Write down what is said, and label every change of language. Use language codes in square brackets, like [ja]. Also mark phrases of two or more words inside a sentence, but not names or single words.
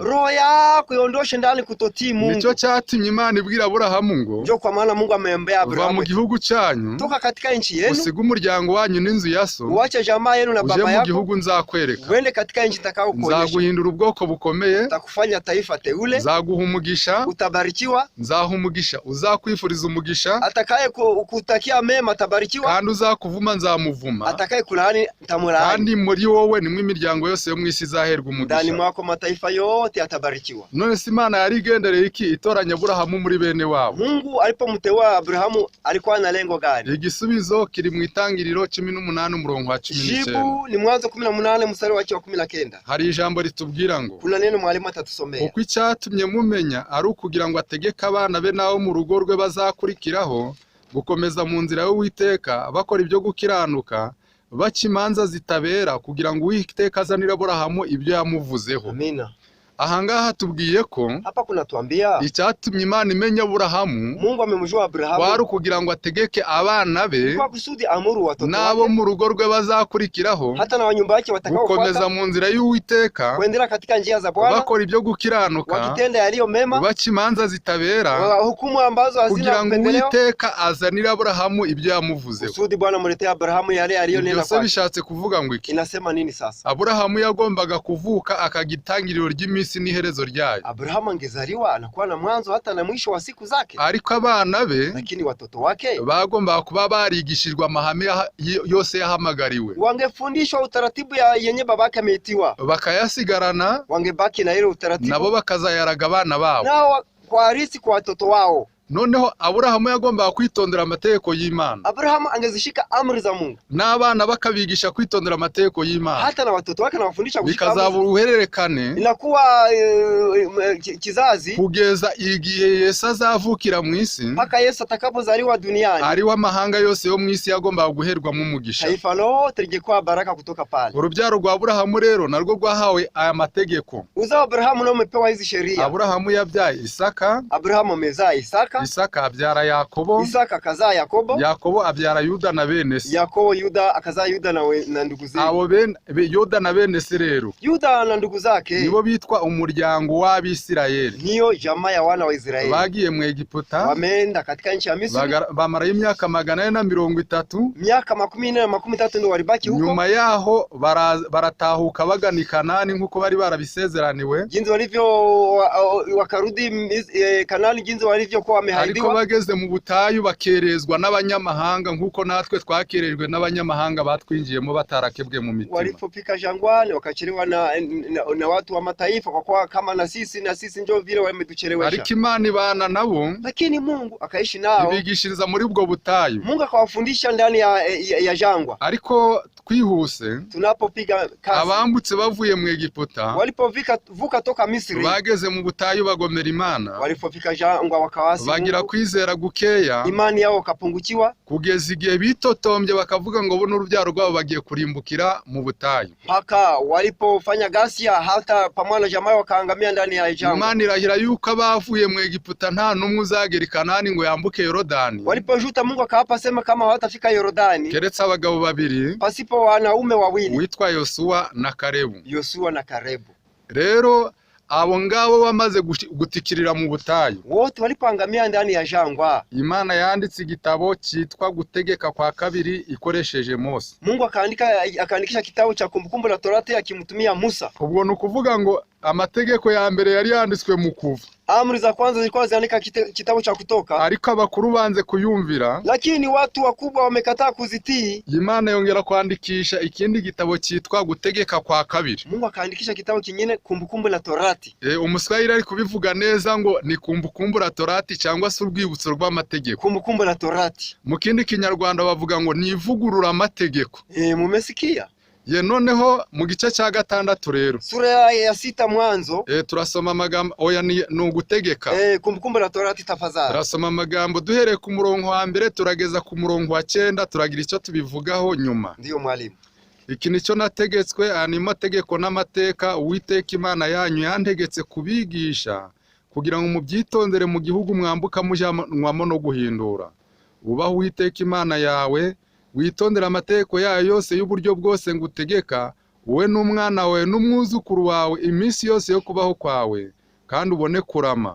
[sw] roho yako iondoshe ndani kutotii Mungu. [rw] Nicyo cyatumye Imana ibwira Aburahamu ngo, [sw] ndio kwa maana Mungu ameambia Abrahamu, [rw] va mu gihugu cyanyu, [sw] toka katika nchi yenu, [rw] usiga umuryango wanyu n'inzu ya so, [sw] uache jamaa yenu na baba yako, [rw] uje mu gihugu nzakwereka, [sw] uende katika nchi nitakao kuonyesha, [rw] nzaguhindura ubwoko bukomeye, [sw] nitakufanya taifa teule, [rw] nzaguha umugisha, [sw] utabarikiwa, [rw] nzaha umugisha uzakwifuriza umugisha, [sw] atakaye kutakia mema atabarikiwa, [rw] kandi uzakuvuma nzamuvuma, [sw] atakaye kulaani nitamlaani, [rw] kandi muri wowe nimwe imiryango yose yo mu isi izaherwa umugisha, [sw] ndani mwako mataifa yote yatabarikiwa. [rw] None si Imana yari igendereye iki itoranya Aburahamu muri bene wabo? [sw] Mungu alipomteua Abrahamu alikuwa na lengo gani? [rw] Igisubizo kiri mu Itangiriro 18 umurongo wa 19. [sw] Jibu ni Mwanzo 18 mstari wa 19. [rw] Hari ijambo ritubwira ngo, [sw] kuna neno mwalimu atatusomea, [rw] uko icyatumye mumenya ari ukugira ngo ategeke abana be nawo mu rugo rwe bazakurikiraho gukomeza mu nzira y'Uwiteka, bakora ibyo gukiranuka, baca imanza zitabera, kugira ngo Uwiteka azanire Aburahamu ibyo yamuvuzeho. Amina. Ahangaha tubwiye ko [sw] Hapa kunatuambia [rw] icyatumye Imana imenya Aburahamu [sw] Mungu amemjua Abrahamu [rw] wari kugira ngo ategeke abana be [sw] kwa kusudi amuru watoto [rw] nabo [sw] wake [rw] mu rugo rwe bazakurikiraho [sw] hata na wanyumba yake watakaofuata [rw] gukomeza mu nzira y'Uwiteka [sw] kuendelea katika njia za Bwana [rw] bakora ibyo gukiranuka [sw] wakitenda yaliyo mema [rw] baca imanza zitabera [sw] hukumu ambazo hazina [rw] kugira ngo [sw] upendeleo [rw] Uwiteka azanire Aburahamu ibyo yamuvuzeho. [sw] kusudi Bwana muletea Abrahamu yale aliyonena [rw] Byose [sw] kwake. [rw] bishatse kuvuga ngo iki? [sw] Inasema nini sasa? [rw] Aburahamu yagombaga kuvuka akagitangiriro ry'iminsi n'iherezo ryayo. [sw] Abrahamu angezaliwa anakuwa na mwanzo hata na mwisho wa siku zake. [rw] Ariko abana be [sw] Lakini watoto wake [rw] bagombaga kuba barigishijwe amahame yose yahamagariwe, [sw] wangefundishwa utaratibu yenye babake ameitiwa, [rw] bakayasigarana [sw] wangebaki na ile utaratibu [rw] nabo bakazayaraga abana babo [sw] nao kwa harisi kwa watoto wao. [rw] Noneho Aburahamu yagombaga kwitondera amategeko y'Imana. [sw] Abrahamu angezishika amri za Mungu. [rw] N'abana bakabigisha kwitondera amategeko y'Imana. [sw] Hata na watoto wake anawafundisha kushika amri. [rw] Bikazaba uruhererekane. [sw] Inakuwa kizazi [rw] kugeza igihe Yesu azavukira mu isi. [sw] Mpaka Yesu atakapozaliwa duniani. [rw] Ariwe amahanga yose yo mu isi yagombaga guherwamo umugisha. [sw] Taifa lote lijekuwa baraka kutoka pale. [rw] Urubyaro rwa Aburahamu rero narwo rwahawe aya mategeko. [sw] Uzao Abrahamu nao umepewa hizi sheria. [rw] Aburahamu yabyaye Isaka. [sw] Abrahamu amezaa Isaka. [rw] Isaka abyara Yakobo. [sw] Isaka akazaa Yakobo. [rw] Yakobo abyara Yuda na bene se. [sw] Yakobo Yuda akazaa Yuda na ndugu zake. [rw] Abo Yuda na bene se rero. [sw] Yuda na ndugu zake [rw] nibo bitwa umuryango w'Abisirayeli. [sw] Niyo jamaa ya wana wa Israeli. [rw] Bagiye mu Egiputa. [sw] Wameenda katika nchi ya Misri. [rw] Bamara imyaka 430. [sw] Miaka 430 ndio walibaki huko. [rw] Nyuma yaho baratahuka bagana Kanani nkuko bari barabisezeraniwe. [sw] Jinsi walivyo wakarudi Kanani, jinsi walivyo kwa wamehaidiwa. [rw] Ariko bageze mu butayu bakerezwa n'abanyamahanga nkuko natwe twakerejwe n'abanyamahanga batwinjiyemo batarakebwe mu mitima. [sw] Walipofika jangwani wakachelewa na watu wa mataifa kwa kuwa kama na sisi ndio vile wametuchelewesha. [rw] Ariko Imana ibana nabo. [sw] Lakini Mungu akaishi nao. [rw] Ibigishiriza muri ubwo butayu. [sw] Mungu akawafundisha ndani ya jangwa. [rw] Ariko twihuse [sw] tunapopiga kazi [rw] abambutse bavuye mu Egiputa [sw] walipovuka toka Misri [rw] bageze mu butayu bagomera Imana. [sw] Walipofika jangwa wakawasi [rw] bagira kwizera gukeya, [sw] imani yao kapungukiwa [rw] kugeza igihe bitotombye bakavuga ngo bo n'urubyaro rwabo bagiye kurimbukira mu butayu. [sw] Paka walipofanya ghasia hata pamoja na jamaa wakaangamia ndani ya jangwa. [rw] Imana irahira yuko abavuye mu Egiputa nta numwe uzagera Kanani ngo yambuke Yorodani. [sw] Walipojuta Mungu akaapa sema kama hawatafika Yorodani [rw] keretse abagabo babiri [sw] pasipo wanaume wawili [rw] witwa Yosuwa na Karebu. [sw] Yosuwa na Karebu. [rw] Rero abo ngabo bamaze gutikirira mu butayu, [sw] wote walipoangamia ndani ya jangwa, [rw] Imana yanditse igitabo cyitwa Gutegeka kwa kabiri ikoresheje Mose. [sw] Mungu akaandikisha kitabu cha Kumbukumbu la Torati akimtumia Musa. [rw] Ubwo nukuvuga ngo amategeko ya mbere yari yanditswe mu Kuva. [sw] Amri za kwanza zilikuwa ziandika kitabu cha Kutoka. [rw] Ariko abakuru banze kuyumvira, [sw] lakini watu wakubwa wamekataa kuzitii. [rw] Imana yongera kwandikisha ikindi gitabo cyitwa Gutegeka kwa kabiri. [sw] Mungu akaandikisha kitabu kingine Kumbukumbu la Torati. [rw] Umuswahili ari kubivuga neza ngo ni Kumbukumbu la Torati cyangwa se urwibutso rw'amategeko. [sw] Kumbukumbu la Torati. [rw] Mu kindi Kinyarwanda bavuga ngo ni ivugurura amategeko. [sw] Mumesikia? [rw] Noneho mu gice cya 6 rero [sw] sura ya 6 Mwanzo [rw] turasoma amagambo oya ni Ugutegeka. [sw] Kumbukumbu la Torati tafadhali. [rw] Turasoma amagambo duhereye ku murongo wa mbere turageza ku murongo wa 9 turagira icyo tubivugaho nyuma. [sw] Ndiyo mwalimu. [rw] Iki nicyo nategetswe, ani mategeko n'amateka Uwiteka Imana yanyu yantegetse kubigisha kugira ngo mubyitondere mu gihugu mwambuka mujyanwamo no guhindura. Ubaho Uwiteka Imana yawe, witondera amategeko yayo yose y'uburyo bwose ngutegeka, wowe n'umwana wawe n'umwuzukuru wawe iminsi yose yo kubaho kwawe, kandi ubone kurama.